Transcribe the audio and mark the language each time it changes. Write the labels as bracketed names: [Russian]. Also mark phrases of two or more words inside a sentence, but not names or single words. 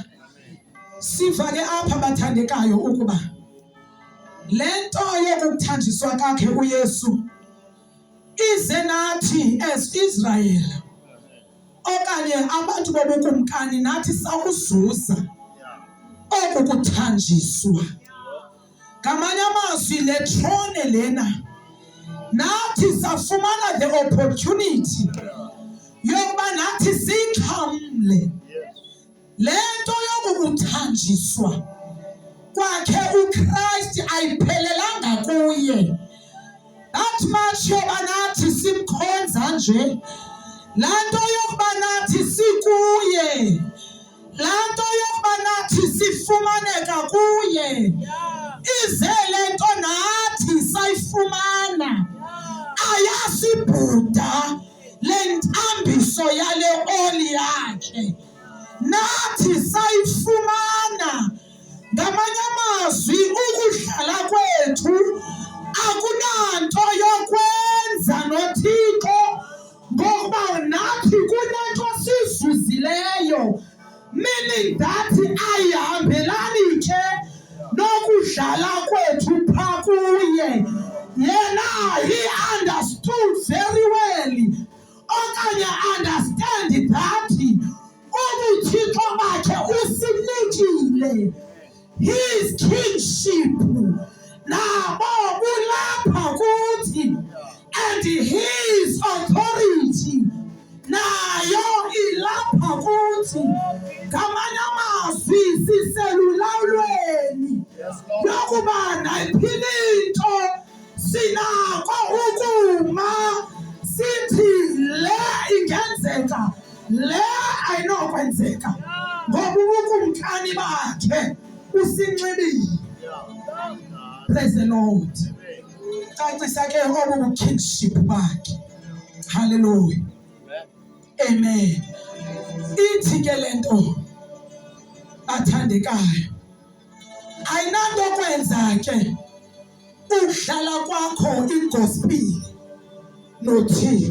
[Xhosa] Siva ke apha bathandekayo ukuba lento yokuthanjiswa kwakhe uYesu ize nathi as Israel okanye abantu bobukumkani nathi sakuzuza okukuthanjiswa. Ngamanye amazwi le throne lena nathi safumana [English] the opportunity [Xhosa] yokuba nathi sixhamle lento yokukuthanjiswa kwakhe uChrist ayiphelelanga kuye. [English] That much [Xhosa] yokuba nathi simkhonza nje, lanto yokuba nathi sikuye, lanto yokuba nathi sifumaneka kuye, ize lento nathi sayifumana. Ayasibhuda lentambiso yale oli yakhe nathi sayifumana. Ngamanye amazwi ukudlala kwethu akunanto yokwenza noThixo ngokuba nathi kunento sizuzileyo, [English] meaning that [Xhosa] ayihambelani ke nokudlala kwethu phaa kuye. Yena [English] he understood very well [Xhosa] okanye [English] understand that [Xhosa] ubuthixo bakhe usinikile [English] his kingship [Xhosa] nabo bulapha kuthi [English] and his authority [Xhosa] nayo ilapha kuthi. Ngamanye amazwi siselulawulweni yokuba nayiphi into sinako ukuma sithi le ingenzeka, le ayinokwenzeka ngoba ubukumkani bakhe usinxibile. [English] Praise the Lord. [Xhosa] Cacisa ke obu kingship bakhe. [English] Hallelujah. Amen. [Xhosa] Ithi ke lento athandekayo ayinanto kwenza ke ukudlala kwakho igospel noThixo.